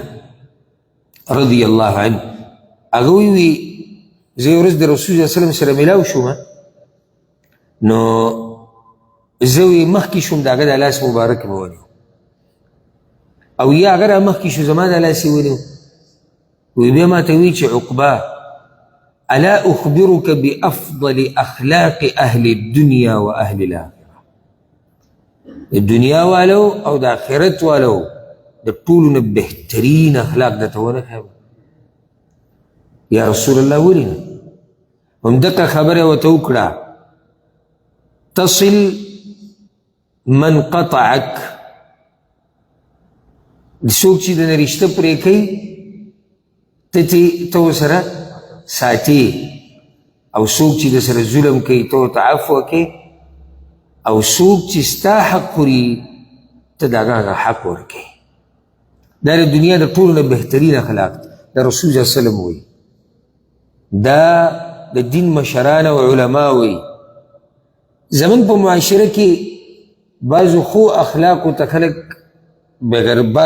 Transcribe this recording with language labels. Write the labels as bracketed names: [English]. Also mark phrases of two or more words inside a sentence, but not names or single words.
[Arabic] رضی الله عنه [Pashto] هغه وی زه یو ورځ د رسول [Arabic] صلی الله علیه وسلم [Pashto] سره ملاو شوم نو زه وی مخکې شوم د هغه د لاس مبارک مې ونیو او یا هغه را مخکې شو زما د لاس یې ونیو وی بیا ما ته وی چې عقبه [Arabic] الا اخبرك بافضل اخلاق اهل الدنيا واهل الاخره [Pashto] الدنيا والو او د آخرت والو د ټولو نه بهترین اخلاق درته ونه ښیم [Arabic] یا رسول الله [Pashto] ولې نه همدقه خبره ورته وکړه [Arabic] تصل من قطعك [Pashto] څوک چې د رشته پرې کوي ته ورسره ساتي او څوک چې د سره ظلم کوي ته ورته عفو کوي او څوک چې ستا حق خوري ته د هغه حق ورکوي دا د دنیا د ټولو نه بهترین اخلاق دی د رسول [Arabic] صلی الله علیه وسلم [Pashto] وایي دا د دین مشران او علما وایي زمونږ په معاشره کې بعضو خو اخلاقو ته خلک بعض